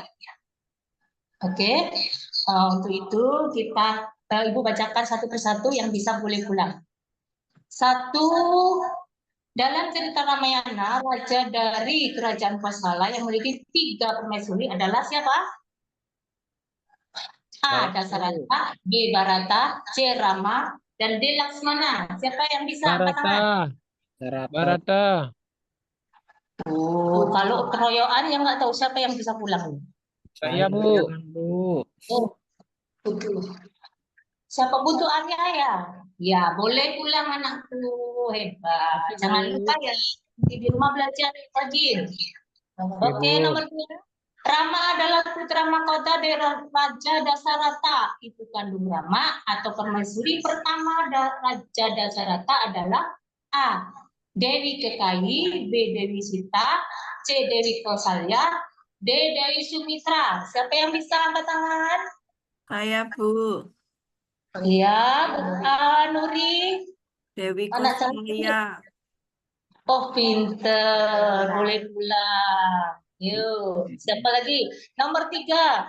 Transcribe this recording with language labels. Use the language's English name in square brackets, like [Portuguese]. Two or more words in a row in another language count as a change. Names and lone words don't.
[Indonesian] Oke, untuk itu kita Ibu bacakan satu persatu yang bisa boleh pulang. 1, dalam cerita Ramayana, raja dari kerajaan Kosala yang memiliki 3 permaisuri adalah siapa? A. Dasarata, B. Bharata, C. Rama, dan D. Laksmana. Siapa yang bisa angkat tangan? Bharata. Oh, kalau keroyokan yang nggak tahu siapa yang bisa pulang. Saya, Bu. Jangan, Bu. Oh, siapa butuh Arya ya? Ya, boleh pulang anakku. Hebat. Jangan lupa ya, di rumah belajar rajin. Oke, Bu. nomor 2. Rama adalah putra mahkota dari Raja Dasarata. Ibu kandung Rama atau permaisuri pertama Raja Dasarata adalah A. Dewi Kekayi, B. Dewi Sita, C. Dewi Kausalya, D. Dewi Sumitra. Siapa yang bisa angkat tangan? Saya, Bu. Iya, Nuri. Dewi Anak cantik. Kausalya. Oh, pinter. Boleh pulang. Yuk, siapa lagi? Nomor 3.